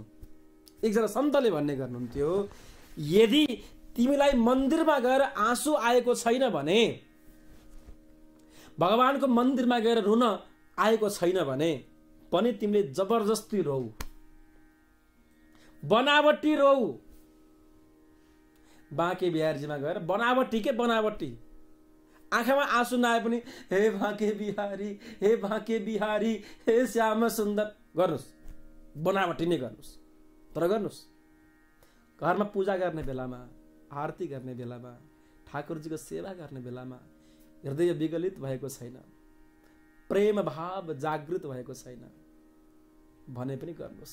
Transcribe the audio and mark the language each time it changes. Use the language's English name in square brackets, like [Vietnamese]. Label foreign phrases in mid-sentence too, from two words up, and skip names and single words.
[Nepali] एकजना सन्तले भन्ने गर्नुहुन्थ्यो, यदि तिमीलाई मन्दिरमा गएर आँसु आएको छैन भने, भगवानको मन्दिरमा गएर रुन आएको छैन भने पनि तिमीले जबरजस्ती रौ, बनावटी रौ। बाँके बिहारीजीमा गएर बनावटी के बनावटी, आँखामा आँसु नआए पनि हे बाँके बिहारी, हे बाँके बिहारी, हे श्याम सुन्दर गर्नुस्, बनावटी नै गर्नुस्। तर गर्नुस् घरमा पूजा गर्ने बेलामा, आरती गर्ने बेलामा, ठाकुरजीको सेवा गर्ने बेलामा हृदय विगलित भएको छैन, प्रेम भाव जागृत भएको छैन भने पनि गर्नुस्।